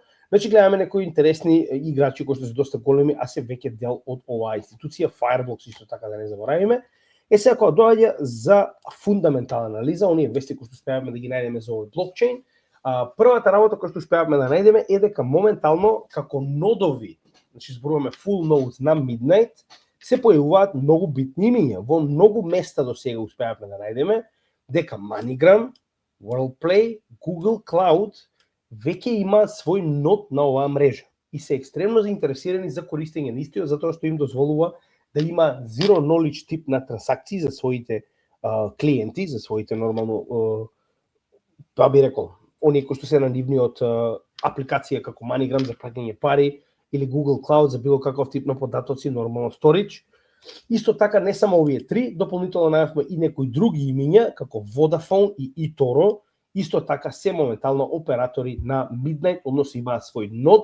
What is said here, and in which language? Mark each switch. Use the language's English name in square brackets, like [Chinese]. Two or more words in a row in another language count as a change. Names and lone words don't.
[Macedonian] Значи гледаме некои интересни играчи кои што се доста големи, а се веќе дел од оваа институција, Fireblocks исто така да не заборавиме. Сега кога доаѓа за фундаментална анализа, оние вести кои што успеавме да ги најдеме за овој блокчейн, првата работа која што успеавме да најдеме е дека моментално како нодови, значи зборуваме [English] full nodes [Macedonian] на Midnight, се појавуваат многу битни имиња. Во многу места до сега успеавме да најдеме дека MoneyGram, WorldPlay, Google Cloud веќе имаат свој нод на оваа мрежа и се екстремно заинтересирани за користење на истиот, затоа што им дозволува да има [English] zero knowledge [Macedonian] тип на трансакции за своите клиенти, за своите нормално тоа би рекол, оние кои што се на нивниот апликација како MoneyGram за праќање пари или Google Cloud за било каков тип на податоци, нормално storage. Исто така не само овие три, дополнително најавме и некои други имиња како Vodafone и eToro, исто така се моментално оператори на Midnight, односно имаат свој нод.